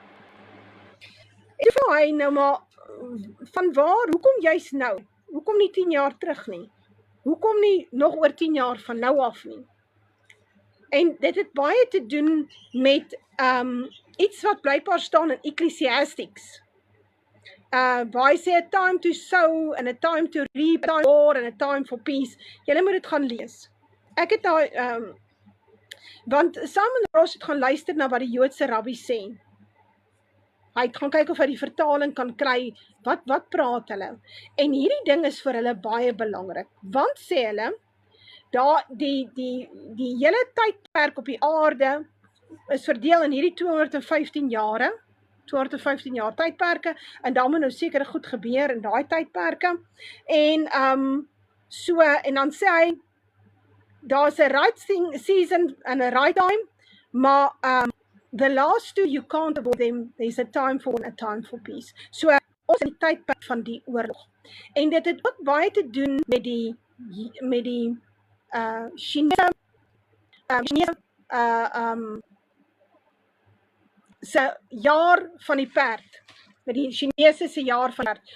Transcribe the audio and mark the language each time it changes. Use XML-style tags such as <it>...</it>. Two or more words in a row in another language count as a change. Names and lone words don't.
<af>En vir hy nou maar, van waar, hoekom juist nou? Hoekom nie 10 jaar terug nie? Hoekom nie nog oor 10 jaar van nou af nie? En dit het baie te doen met iets wat blykbaar staan in Ecclesiastics. Waar hy sê,</af> <en>a time to sow, and a time to reap, a time for war, and a time for peace.</en> <af>Julle moet dit gaan lees. Ek het daai, want Simon Roche het gaan luister na wat die Joodse rabbi sê. Hy het gaan kyk of hy die vertaling kan kry, wat praat hulle. En hierdie ding is vir hulle baie belangrik, want sê hulle, die hele tydperk op die aarde is verdeel in hierdie 215 jare, 215 jaar tydperke, en daar moet nou seker goed gebeur in daai tydperke, en en dan sê hy, daar's 'n</af> <en>right season and a right time,</en> <af>maar</af> <en>the last two, you can't avoid them, there's a time for war and a time for peace.</en> <af>So, ons in die tydperk van die oorlog. En dit het ook baie te doen met die Chinese se jaar van die perd, met die Chinese se jaar van die perd.</af>